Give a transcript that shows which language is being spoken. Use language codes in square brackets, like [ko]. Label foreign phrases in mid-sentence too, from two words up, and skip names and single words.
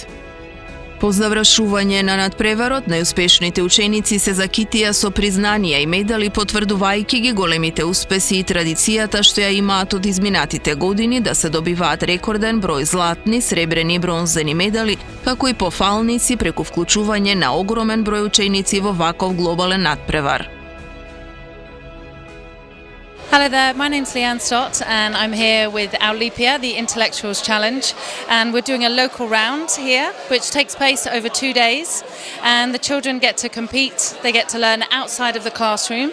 [mk] По завршување на надпреварот, најуспешните ученици се закитија со признанија и медали, потврдувајќи ги големите успеси и традицијата што ја имаат од изминатите години да се добиваат рекорден број златни, сребрени и бронзени медали, како и пофалници преку вклучување на огромен број ученици во ваков глобален надпревар. [en] Hello there, my name's Leanne Stott and I'm here with Olympiä, the Intellectuals Challenge, and we're doing a local round here which takes place over 2 days, and the children get to compete, they get to learn outside of the classroom.